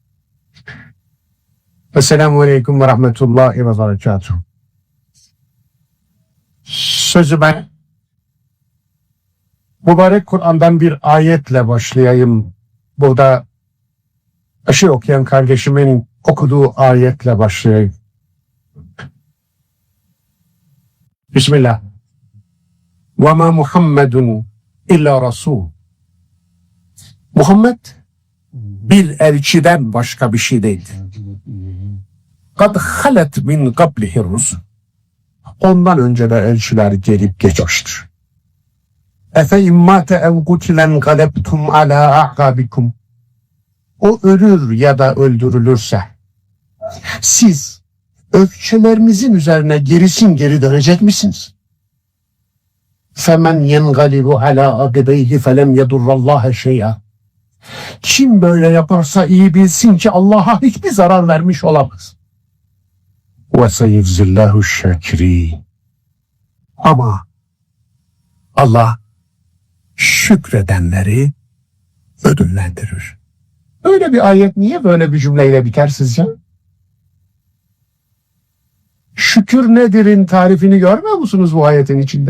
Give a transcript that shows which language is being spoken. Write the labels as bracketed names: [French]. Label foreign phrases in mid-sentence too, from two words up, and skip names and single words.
[Arabic] السلام عليكم ورحمة الله وبركاته. [Turkish] Sözü ben mübarek Kur'an'dan bir ayetle başlayayım. Burada aşı okuyan kardeşimin okuduğu ayetle başlayayım. Bismillah. [Arabic] وَمَا مُحَمَّدٌ إلا رسول. [Turkish] Muhammed bir elçiden başka bir şey değildir. [Arabic] قَدْ خَلَتْ مِنْ قَبْلِهِ الرُّسُلُ. [Turkish] Ondan önce de elçiler gelip geçmiştir. [Arabic] اَفَاِنْ مَاتَ اَوْ قُتِلًا غَلَبْتُمْ عَلَى اَعْقَابِكُمْ. [Turkish] O ölür ya da öldürülürse siz ökçelerinizin üzerine gerisin geri dönecek misiniz? [Arabic] فَمَنْ يَنْغَلِبُ عَلَى عَقِبَيْهِ فَلَمْ يَضُرَّ اللّٰهَ شَيْئًا. [Turkish] Kim böyle yaparsa iyi bilsin ki Allah'a hiçbir zarar vermiş olamaz. [Arabic] وَسَيَجْزِي اللّٰهُ الشَّاكِرِينَ. [Turkish] Ama Allah şükredenleri ödüllendirir. Öyle bir ayet niye böyle bir cümleyle biter sizce? Şükür nedir'in tarifini görmüyor musunuz bu ayetin içinde?